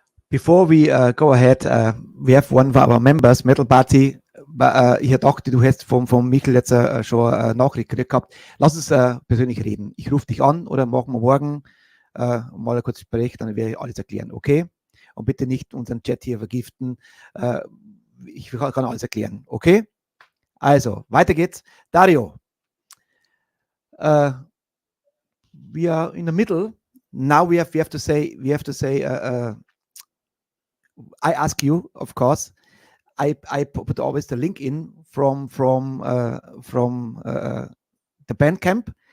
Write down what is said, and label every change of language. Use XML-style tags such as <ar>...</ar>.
<en>Before we go ahead, we have one of our members, Metal Party.</en> <de>Ich dachte, du hast vom Michael jetzt schon eine Nachricht gekriegt gehabt. Lass uns persönlich reden. Ich rufe dich an oder machen wir morgen mal ein kurzes Gespräch, dann werde ich alles erklären, okay? Und bitte nicht unseren Chat hier vergiften. Ich kann alles erklären, okay? Also, weiter geht's.</de> <en>Dario, we are in the middle. Now we have to say I ask you, of course. I put always the link in from the Bandcamp.</en>